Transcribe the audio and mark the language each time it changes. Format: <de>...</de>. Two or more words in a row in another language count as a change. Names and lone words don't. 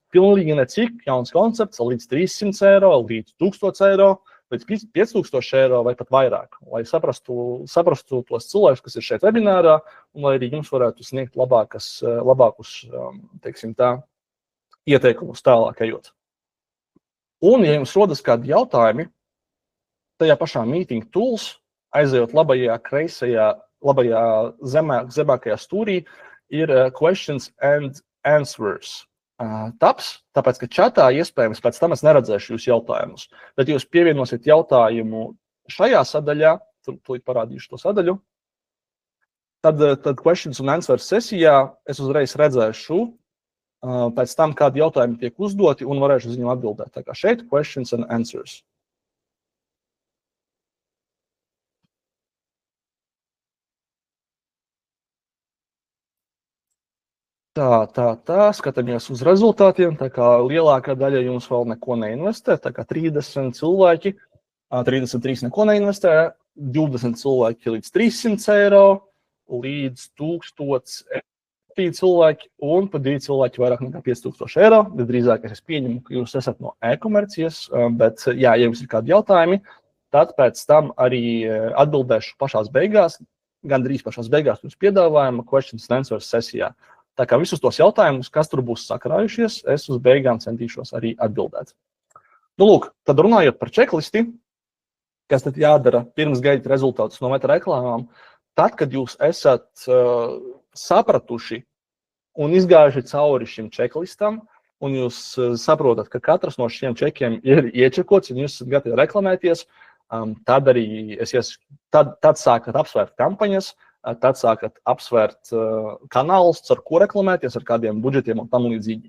<lv>Pilnīgi necik, jauns koncepts, līdz 300 eiro, līdz 1000 eiro, līdz 5000 eiro vai pat vairāk, lai saprastu tos cilvēkus, kas ir šeit webinārā, un lai arī jums varētu sniegt labākus, ieteikumus tālāk ejot. Un, ja jums rodas kādi jautājumi, tajā pašā</lv> <en>meeting tools,</en> <lv>aizejot labajā zemākajā stūrī, ir</lv> <en>questions and answers tabs,</en> <lv>tāpēc, ka čatā iespējams pēc tam es neredzēšu jūs jautājumus. Bet jūs pievienosiet jautājumu šajā sadaļā, tūlīt parādīšu to sadaļu, tad</lv> <en>questions and answers</en> <lv>sesijā es uzreiz redzēšu pēc tam, kādi jautājumi tiek uzdoti un varēšu uz viņiem atbildēt. Tā kā šeit</lv> <en>questions and answers.</en> <lv>Tā, skatāmies uz rezultātiem, tā kā lielākā daļa jums vēl neko neinvestē, tā kā 30 cilvēki, 33 neko neinvestē, 20 cilvēki līdz 300 eiro, līdz 1000 cilvēki un pa 2 cilvēki vairāk nekā 5000 eiro. Drīzāk es pieņemu, ka jūs esat no e-komercijas, bet ja jums ir kādi jautājumi, tad pēc tam arī atbildēšu pašās beigās, gandrīz pašās beigās jūs piedāvājuma</lv> <en>questions and answers</en> <lv>sesijā. Tā kā visus tos jautājumus, kas tur būs sakrājušies, es uz beigām centīšos arī atbildēt. Lūk, tad runājot par checklisti, kas tad jādara pirms gaidat rezultātus no meta reklāmām, tad, kad jūs esat sapratuši un izgājuši cauri šim checklistam, un jūs saprotat, ka katrs no šiem čekiem ir iečekots, un jūs esat gatavi reklamēties, tad sākat apsvērt kampaņas, tad sākat apsvērt kanālus, ar ko reklamēties, ar kādiem budžetiem un tam līdzīgi.</lv>